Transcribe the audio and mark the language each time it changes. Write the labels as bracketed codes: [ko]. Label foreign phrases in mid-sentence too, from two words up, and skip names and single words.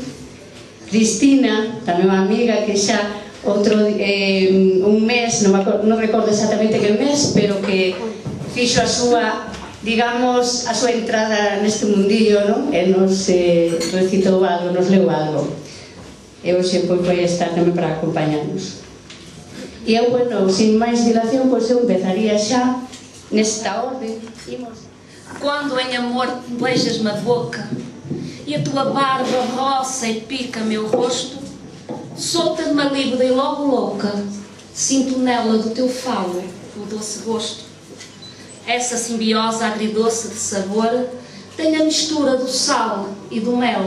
[gl] Cristina, tamén unha amiga que xa un mes, non recordo exactamente que mes, pero que fixo a súa, digamos, a súa entrada neste mundillo, e nos recitou algo, nos leu algo, e hoxe vai estar tamén para acompañarnos. E eu, sin máis dilación, eu empezaría xa nesta orde. [pt] Quando em amor beijas-me a boca e a tua barba roça e pica meu rosto, solta-me a líbida e logo louca sinto nela do teu falo o doce gosto. Essa simbiose agridoce de sabor tem a mistura do sal e do mel.